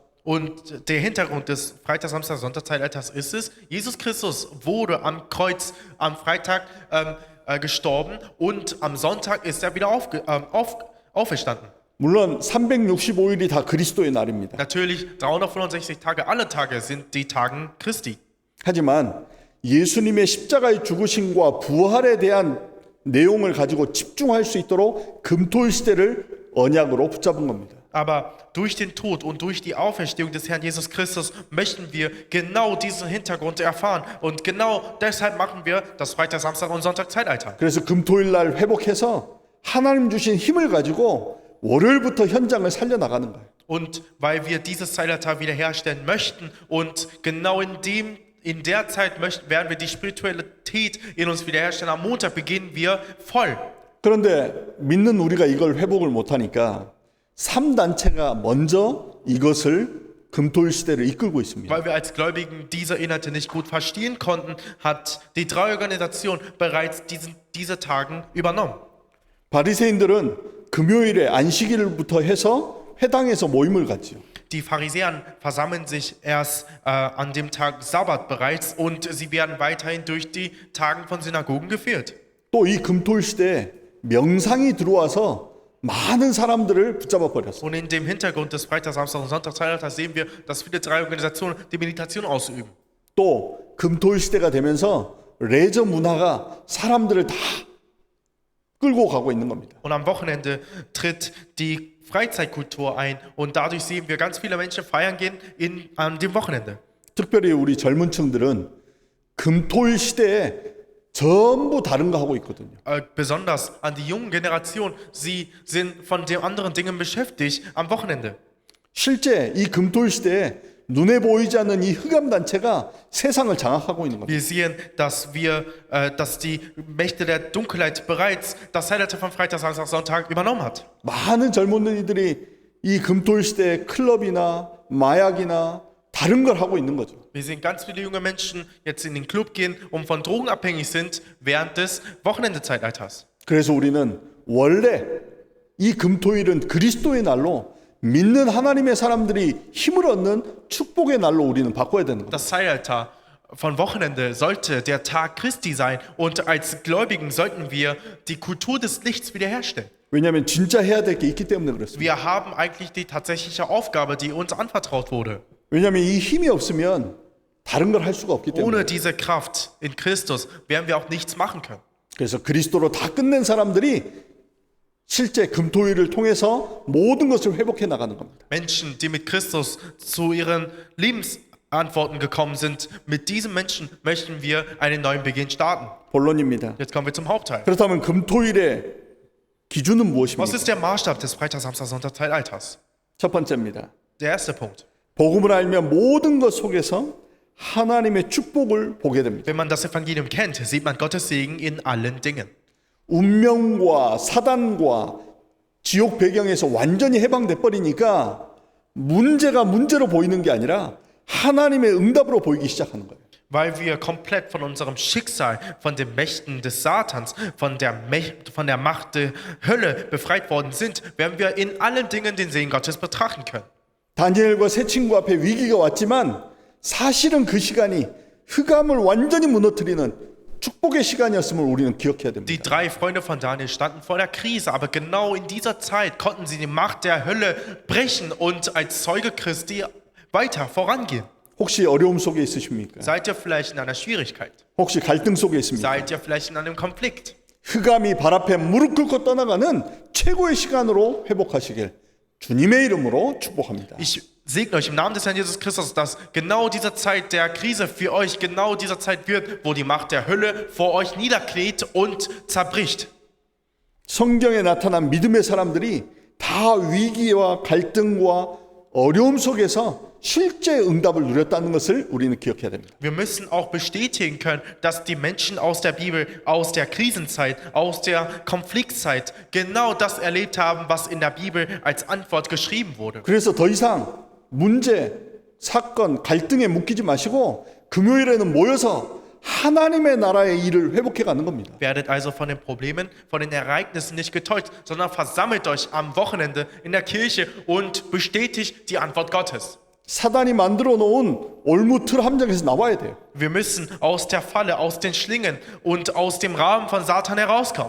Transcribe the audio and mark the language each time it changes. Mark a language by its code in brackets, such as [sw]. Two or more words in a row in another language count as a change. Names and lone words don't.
[de] Und der Hintergrund des Freitag, Samstag, Sonntag Zeitalters ist es, Jesus Christus wurde am Kreuz am Freitag gestorben und am Sonntag ist er wieder auferstanden. [ko] 물론 365일이 다 그리스도의 날입니다. [de] Natürlich 365 Tage, alle Tage sind die Tagen Christi. [ko] 하지만 예수님의 십자가의 죽으심과 부활에 대한 내용을 가지고 집중할 수 있도록 금토일 시대를 언약으로 붙잡은 겁니다. [de] Aber durch den Tod und durch die Auferstehung des Herrn Jesus Christus möchten wir genau diesen Hintergrund erfahren. Und genau deshalb machen wir das Freitag, Samstag und Sonntag Zeitalter. [ko] 그래서 금토일 날 회복해서 하나님 주신 힘을 가지고 월요일부터 현장을 살려나가는 거예요. [de] Und weil wir dieses Zeitalter wiederherstellen möchten und genau in der Zeit werden wir die Spiritualität in uns wiederherstellen. Am Montag beginnen wir voll. [ko] 그런데 믿는 우리가 이걸 회복을 못하니까 3단체가 먼저 이것을 금토일 시대를 이끌고 있습니다. [de] Weil wir als Gläubigen diese Inhalte nicht gut verstehen konnten, hat die Treuorganisation bereits diese Tagen übernommen. [ko] 바리새인들은 금요일에 안식일부터 해서 회당에서 모임을 갖지요. [de] Die Pharisäer versammeln sich erst an dem Tag Sabbat bereits und sie werden weiterhin durch die Tagen von Synagogen geführt. [ko] 또 이 금토일 시대에 명상이 들어와서 많은 사람들을 붙잡아 버렸어요. [de] Und in dem Hintergrund des Freitag, Samstag und Sonntag Zeitalters sehen wir, dass viele Treuorganisationen die Meditation ausüben. [ko] 또 금토일 시대가 되면서 레저 문화가 사람들을 다 끌고 가고 있는 겁니다. [de] Und am Wochenende tritt die Freizeitkultur ein und dadurch sehen wir ganz viele Menschen feiern gehen an dem Wochenende. [ko] 특별히 우리 젊은 층들은 금토일 시대에 전부 다른 거 하고 있거든요. [de] Besonders an die jungen Generation, sie sind von den anderen Dingen beschäftigt am Wochenende. [ko] 실제 이 금토일 시대에 눈에 보이지 않는 이 흑암 단체가 세상을 장악하고 있는 겁니다. [de] Wir sehen, dass die Mächte der Dunkelheit bereits das Zeitalter von Freitag, Samstag, Sonntag übernommen hat. [ko] 많은 젊은이들이 이 금토일 시대에 클럽이나 마약이나 다른 걸 하고 있는 거죠. [de] Wir sehen ganz viele junge Menschen jetzt in den Club gehen und von Drogen abhängig sind während des Wochenendezeitalters. [ko] 그래서 우리는 원래 이 금토일은 그리스도의 날로 믿는 하나님의 사람들이 힘을 얻는 축복의 날로 우리는 바꿔야 되는 겁니다. [de] Das Zeitalter von Wochenende sollte der Tag Christi sein und als Gläubigen sollten wir die Kultur des Lichts wiederherstellen. [ko] 왜냐하면 진짜 해야 될 게 있기 때문에 그렇습니다. [de] Wir haben eigentlich die tatsächliche Aufgabe, die uns anvertraut wurde. [ko] 왜냐하면 이 힘이 없으면 다른 걸 할 수가 없기 때문에. [de] Ohne diese Kraft in Christus werden wir auch nichts machen können. [ko] 그래서 그리스도로 다 끝낸 사람들이 실제 금토일을 통해서 모든 것을 회복해 나가는 겁니다. [de] Menschen, die mit Christus zu ihren Lebensantworten gekommen sind, mit diesen Menschen möchten wir einen neuen Beginn starten. [ko] 본론입니다. [de] Jetzt kommen wir zum Hauptteil. [ko] 그렇다면 금토일의 기준은 [de] Was [ko] 무엇입니까? [de] ist der Maßstab des Freitag, Samstag, Sonntag Zeitalters? [ko] 첫 번째입니다. [de] Der erste Punkt. [ko] 복음을 알면 모든 것 속에서 하나님의 축복을 보게 됩니다. [de] Wenn man das Evangelium kennt, sieht man Gottes Segen in allen Dingen. [ko] 운명과 사단과 지옥 배경에서 완전히 해방돼 버리니까 문제가 문제로 보이는 게 아니라 하나님의 응답으로 보이기 시작하는 거예요. [de] Weil wir komplett von unserem Schicksal, von den Mächten des Satans, von der Macht der Hölle befreit worden sind, werden wir in allen Dingen den Segen Gottes betrachten können. [ko] 다니엘과 세 친구 앞에 위기가 왔지만 사실은 그 시간이 흑암을 완전히 무너뜨리는 축복의 시간이었음을 우리는 기억해야 [de] Die [ko] 됩니다. [de] drei Freunde von Daniel standen vor der Krise, aber genau in dieser Zeit konnten sie die Macht der Hölle brechen und als Zeuge Christi weiter vorangehen. [ko] 혹시 어려움 속에 있으십니까? [de] Seid ihr vielleicht in einer Schwierigkeit? [ko] 혹시 갈등 속에 있습니까? [de] Seid ihr vielleicht in einem Konflikt? [ko] 흑암이 발 앞에 무릎 꿇고 떠나가는 최고의 시간으로 회복하시길 주님의 이름으로 축복합니다. [de] Ich segne euch im Namen des Herrn Jesus Christus, dass genau diese Zeit der Krise für euch genau diese Zeit wird, wo die Macht der Hölle vor euch niederkniet und zerbricht. [ko] 성경에 나타난 믿음의 사람들이 다 위기와 갈등과 어려움 속에서 실제 응답을 누렸다는 것을 우리는 기억해야 됩니다. [de] Wir müssen auch bestätigen können, dass die Menschen aus der Bibel, aus der Krisenzeit, aus der Konfliktzeit genau das erlebt haben, was in der Bibel als Antwort geschrieben wurde. [ko] 그래서 더 이상 문제, 사건, 갈등에 묶이지 마시고 금요일에는 모여서 하나님의 나라의 일을 회복해 가는 겁니다. [de] Werdet also von den Problemen, von den Ereignissen nicht getäuscht, sondern versammelt euch am Wochenende in der Kirche und bestätigt die Antwort Gottes. [ko] 사단이 만들어 놓은 올무틀 함정에서 나와야 돼요. [de] Wir müssen aus der Falle, aus den Schlingen und aus dem Rahmen von Satan herauskommen.